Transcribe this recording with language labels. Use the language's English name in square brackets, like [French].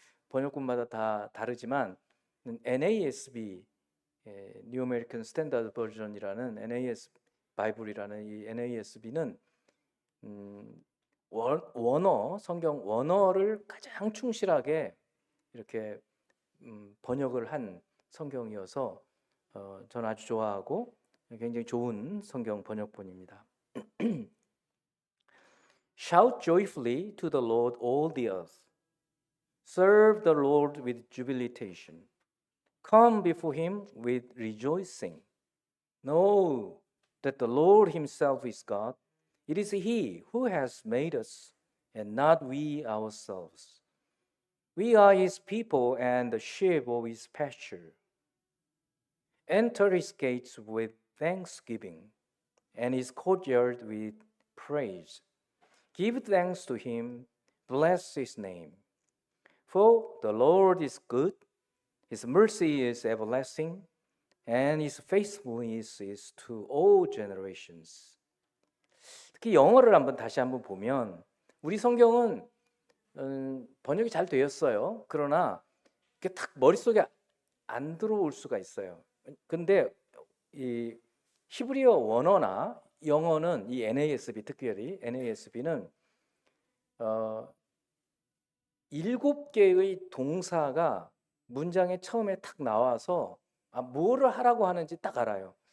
[Korean] 번역본마다 다 다르지만 NASB, New American Standard Version이라는 NAS 바이블이라는 이 NASB는 원어, 성경 원어를 가장 충실하게 이렇게 번역을 한 성경이어서 저는 아주 좋아하고 굉장히 좋은 성경 번역본입니다. [English] Shout joyfully to the Lord, all the earth. Serve the Lord with jubilation. Come before him with rejoicing. Know that the Lord himself is God. It is he who has made us, and not we ourselves. We are his people and the sheep of his pasture. Enter his gates with thanksgiving, and his courtyard with praise. Give thanks to him, bless his name. For the Lord is good, his mercy is everlasting, and his faithfulness is to all generations. [Korean] 특히 영어를 다시 한번 보면 우리 성경은 번역이 잘 되었어요. 그러나 그게 딱 머릿속에 안 들어올 수가 있어요. 근데 이 히브리어 원어나 영어는 이 NASB, 특별히 NASB는 7개의 동사가 문장에 처음에 탁 나와서 뭐를 하라고 하는지 딱 알아요.